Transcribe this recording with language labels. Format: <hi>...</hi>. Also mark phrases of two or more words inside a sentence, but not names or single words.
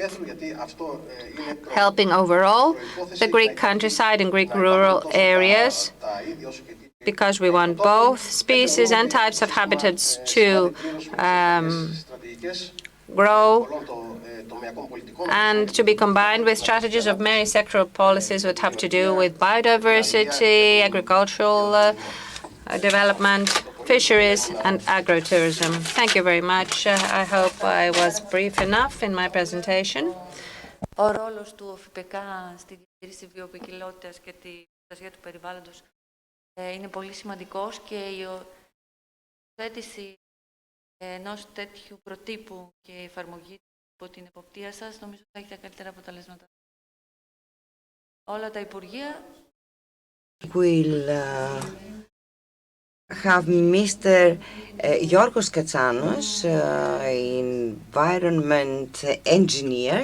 <en>helping overall the Greek countryside and Greek rural areas, because we want both species and types of habitats to grow and to be combined with strategies of many sectoral policies that have to do with biodiversity, agricultural development, fisheries, and agrotourism. Thank you very much. I hope I was brief enough in my presentation.</en> <el>Ο ρόλος του ΟΦΠΚ στη διατήρηση βιοποικιλότητας και τη προστασία του περιβάλλοντος είναι πολύ σημαντικός και η θέτηση ενός τέτοιου προτύπου και η εφαρμογή από την εποπτεία σας νομίζω θα έχει τα καλύτερα αποτελέσματα. Όλα τα Υπουργεία</el> <en>will have Mr. Yorgos Katsanos, environment engineer.</en>